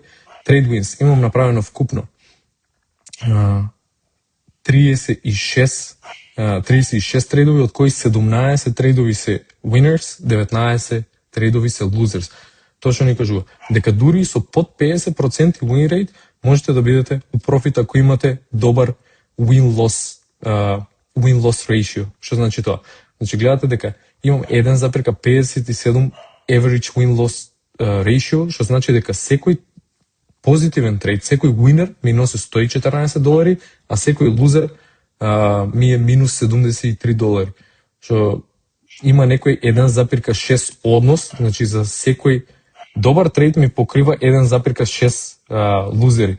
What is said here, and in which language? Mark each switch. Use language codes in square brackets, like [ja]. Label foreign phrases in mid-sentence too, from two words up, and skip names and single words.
[en] Trade Wins [mk] имам направено вкупно 36 трейдови, од кои 17 трейдови се winners, 19 трейдови се losers. Тоа што ни кажува дека дури со под 50% [en] win rate [mk] можете да бидете у профит ако имате добар [en] win-loss ratio. [mk] Што значи тоа? Значи гледате дека имам 1,57 [en] average win-loss ratio, [mk] што значи дека секој позитивен трейд, секој winner ми носи $114, а секој loser ми е минус $73. Што има некој 1,6 однос, значи за секој добар трейд ми покрива 1,6 лузери.